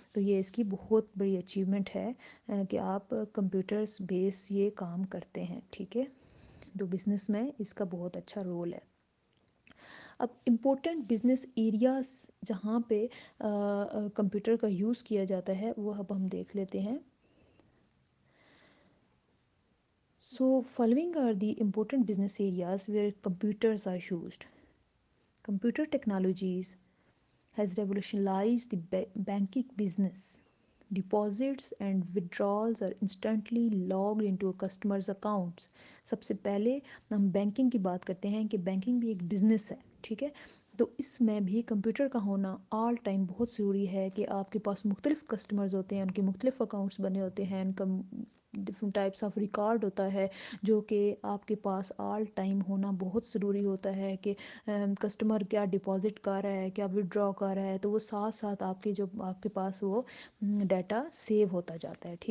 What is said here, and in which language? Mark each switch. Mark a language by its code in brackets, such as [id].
[ur] تو یہ اس کی بہت بڑی اچیومنٹ ہے کہ آپ کمپیوٹرز بیس یہ کام کرتے ہیں. ٹھیک ہے، تو بزنس میں اس کا بہت اچھا رول ہے. اب امپورٹنٹ بزنس ایریاز جہاں پہ کمپیوٹر کا یوز کیا جاتا ہے وہ اب ہم دیکھ لیتے ہیں. [en] So following are the important business areas where computers are used. Computer technologies has revolutionized the banking business. Deposits and withdrawals are instantly logged into a customer's accounts. [ur] سب سے پہلے ہم بینکنگ کی بات کرتے ہیں کہ بینکنگ بھی ایک بزنس ہے. ٹھیک ہے، تو اس میں بھی کمپیوٹر کا ہونا آل ٹائم بہت ضروری ہے کہ آپ کے پاس مختلف کسٹمرز ہوتے ہیں، ان کے مختلف اکاؤنٹس بنے ہوتے ہیں، ان کا ڈفرنٹ ٹائپس آف ریکارڈ ہوتا ہے جو کہ آپ کے پاس آل ٹائم ہونا بہت ضروری ہوتا ہے کہ کسٹمر کیا ڈپازٹ کر رہا ہے، کیا ودڈرا کر رہا ہے، تو وہ ساتھ ساتھ آپ کے جو آپ کے پاس وہ ڈیٹا سیو ہوتا جاتا ہے.